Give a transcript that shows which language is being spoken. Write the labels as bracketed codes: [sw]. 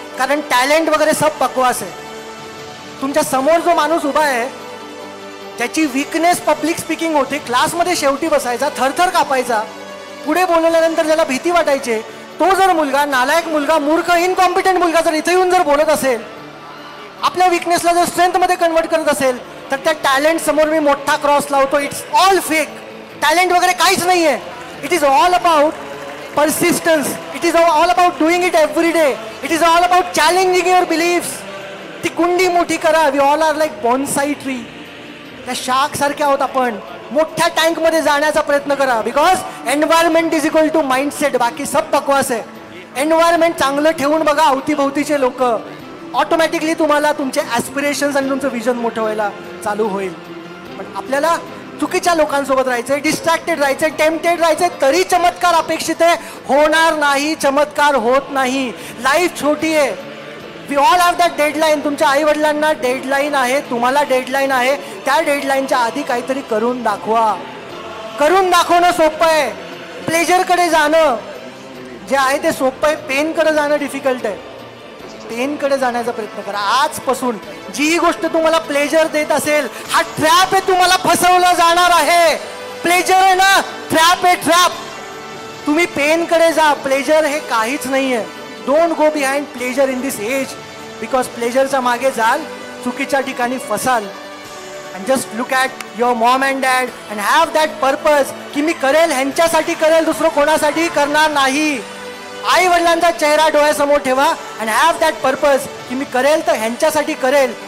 [mr] कारण टॅलेंट वगैरे सब बकवास आहे. तुमच्या समोर जो माणूस उभा आहे त्याची वीकनेस पब्लिक स्पीकिंग होते, क्लासमध्ये शेवटी बसायचा, थरथर कापायचा, पुढे बोलल्यानंतर ज्याला भीती वाटायची, तो जर मुलगा, नालायक मुलगा, मूर्ख, इनकॉम्पिटंट मुलगा जर इथे येऊन जर बोलत असेल, आपल्या वीकनेसला जर स्ट्रेंथमध्ये कन्वर्ट करत असेल, तर त्या टॅलेंट समोर मी मोठा क्रॉस लावतो. [en] It's all fake. [mr] टॅलेंट वगैरे काहीच नाही आहे. [en] It is all about persistence. It is all about doing it every day. It is all about challenging your beliefs. [mr] ती कुंडी मोठी करा. [en] We all are like bonsai tree. [mr] त्या शाख सारखे आहोत आपण. मोठ्या टँक मध्ये जाण्याचा प्रयत्न करा. [en] Because environment is equal to mindset. [mr] बाकी सब बकवास आहे. एन्व्हायरमेंट चांगलं ठेवून बघा. अवतीभोवतीचे लोक, ऑटोमॅटिकली तुम्हाला तुमचे ॲस्पिरेशन्स आणि तुमचं विजन मोठं व्हायला चालू होईल. पण आपल्याला चुकीच्या लोकांसोबत राहायचंय, डिस्ट्रॅक्टेड राहायचंय, टेम्पटेड राहायचंय, तरी चमत्कार अपेक्षित आहे. होणार नाही, चमत्कार होत नाही. लाईफ छोटी आहे. [en] We all have that deadline. [mr] तुमच्या आई वडिलांना डेडलाईन आहे, तुम्हाला डेडलाईन आहे. त्या डेडलाईनच्या आधी काहीतरी करून दाखवा. करून दाखवणं सोपं आहे. प्लेजरकडे जाणं जे आहे ते सोपं आहे. पेनकडे जाणं डिफिकल्ट आहे. पेनकडे जाण्याचा प्रयत्न करा. आजपासून जी गोष्ट तुम्हाला प्लेजर देत असेल, हा ट्रॅप आहे, तुम्हाला फसवलं जाणार आहे. प्लेजर आहे ना, ट्रॅप आहे, ट्रॅप. तुम्ही पेनकडे जा. प्लेजर हे काहीच नाहीये. [en] Don't go behind pleasure in this age. [mr] Because प्लेजरच्या मागे जाल, चुकीच्या ठिकाणी फसाल. [en] and just look at your mom and dad and have that purpose [mr] की मी करेल, ह्यांच्यासाठी करेल, दुसरं कोणासाठी करणार नाही. आई वडिलांचा चेहरा डोळ्यासमोर ठेवा [en] and have that purpose [mr] की मी करेल तर ह्यांच्यासाठी करेल.